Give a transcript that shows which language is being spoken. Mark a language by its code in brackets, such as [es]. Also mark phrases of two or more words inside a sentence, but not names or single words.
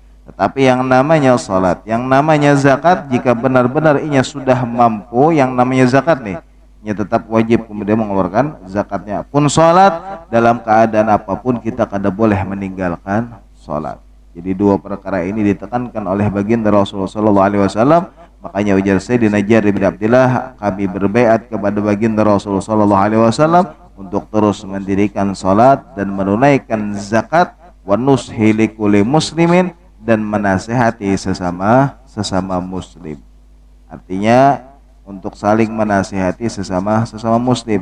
[id] Tetapi yang namanya salat, yang namanya zakat, jika benar-benar inya sudah mampu yang namanya zakat nih, inya tetap wajib kemudian mengeluarkan zakatnya. Pun salat, dalam keadaan apapun kita kada boleh meninggalkan salat. Jadi dua perkara ini ditekankan oleh baginda Rasulullah [ar] صلى الله عليه وسلم. [id] Makanya ujar Sayyidina Jarir bin Abdillah, kami berbaiat kepada baginda Rasulullah [ar] صلى الله عليه وسلم [id] untuk terus mendirikan salat dan menunaikan zakat, [ar] والنصح لكل مسلم, [id] dan menasihati sesama muslim. Artinya untuk saling menasihati sesama muslim.